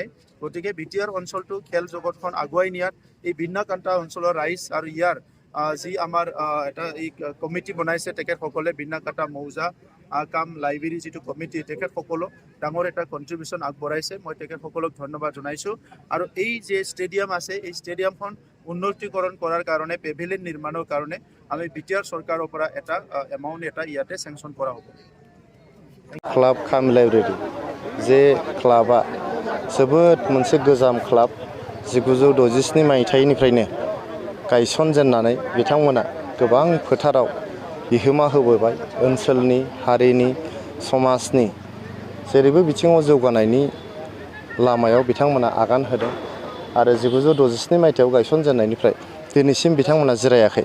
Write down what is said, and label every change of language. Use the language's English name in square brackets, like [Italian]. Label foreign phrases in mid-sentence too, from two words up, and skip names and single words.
[Assamese] গতিকে BTR অঞ্চলটো খেল জগতখন আগুৱাই নিয়াত এই বিন্নাকান্তা অঞ্চলৰ ৰাইজ আৰু ইয়াৰ যি আমাৰ এটা এই কমিটি বনাইছে তেখেতসকলে বিন্নাকান্তা মৌজা কাম লাইব্ৰেৰী যিটো কমিটি তেখেতসকলক ডাঙৰ এটা কণ্ট্ৰিবিউশ্যন আগবঢ়াইছে। মই তেখেতসকলক ধন্যবাদ জনাইছোঁ আৰু এই যে ষ্টেডিয়াম আছে এই ষ্টেডিয়ামখন উন্নতিকৰণ কৰাৰ কাৰণে পেভিলিয়ন নিৰ্মাণৰ কাৰণে আমি BTR চৰকাৰৰ পৰা এটা এমাউণ্ট এটা ইয়াতে চেংচন কৰা হ'ব। [Bodo] क्लाब खाम लाइब्रेरी जे क्लाबा जोबोद मोनसे गोजाम क्लाब 1967 मायथाइनिफ्रायनो गायसनजेननानै बिथांमोना गोबां फोथाराव बिहोमा होबोबाय। ओनसोलनि हारिनि समाजनि जेरैबो बिथिङाव जौगानायनि लामायाव बिथांमोना आगान होदों आरो 1967 मायथाइयाव गायसनजेननायनिफ्राय दिनैसिम बिथांमोना जिरायाखै।